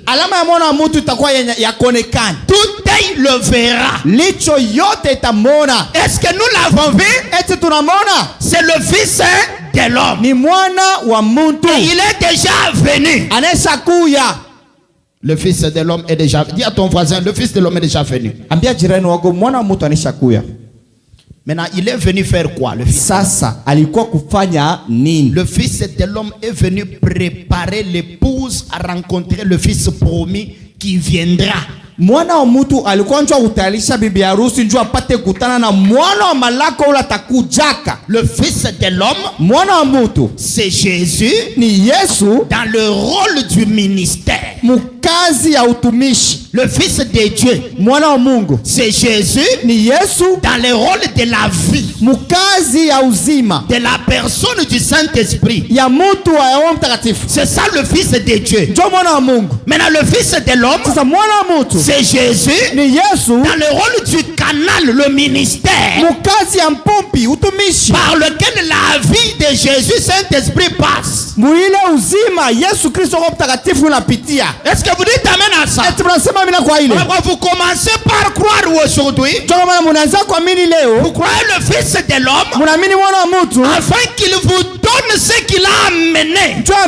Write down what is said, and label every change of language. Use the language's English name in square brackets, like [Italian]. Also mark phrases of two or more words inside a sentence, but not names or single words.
[Swahili] Alama ya mwana wa mutu itakuwa ya konekana. [French] Tout œil le verra. [Swahili] Licho yote itamona. [French] Est-ce que nous l'avons vu? [Swahili] Eti tunamona? [French] C'est le fils de l'homme. [Swahili] Ni mwana wa mutu. [French] Et il est déjà venu. [Swahili] Anesha kuya. [French] Le fils de l'homme est déjà venu. Dis à ton voisin, le fils de l'homme est déjà venu. [Swahili] Ambia jirani wako mwana wa mutu anesha kuya. [French] Maintenant, il est venu faire quoi, le fils? [Swahili] Sasa alikuwa kufanya nini? [French] Le fils de l'homme est venu préparer l'épouse à rencontrer le fils promis qui viendra. [Swahili] Mwana wa mutu alikuwa njoo kutayarisha bibi harusi njoo apate kutana na mwana wa malako ule atakujaka. [French] Le fils de l'homme, [Swahili] mwana wa mutu, [French] c'est Jésus. [Swahili] Ni Yesu [French] dans le rôle du ministère. [Swahili] Mukazi ya utumishi. [French] Le fils de Dieu, [Swahili] mwana wa Mungu, [French] c'est Jésus. [Swahili] Ni Yesu [French] dans le rôle de la vie. [Swahili] Mukazi ya uzima. [French] De la personne du Saint-Esprit. [Swahili] Ya mutu wa Roho Mtakatifu. [French] C'est ça le fils de Dieu. [Swahili] Ndio mwana wa Mungu. [French] Maintenant le fils de l'homme, [Swahili] sasa mwana wa mutu, [French] c'est Jésus. [Swahili] Ni Yesu [French] dans le rôle du canal, le ministère. [Swahili] Mukazi ya mpompi, utumishi. [French] Par lequel la vie de Jésus Saint-Esprit passe. [Swahili] Muile uzima Yesu Kristo Roho Mtakatifu unapitia. [French] Est-ce que vous dites amen à ça? Vous commencez par croire aujourd'hui. Vous croyez le fils de l'homme afin qu'il vous donne ce qu'il a amené.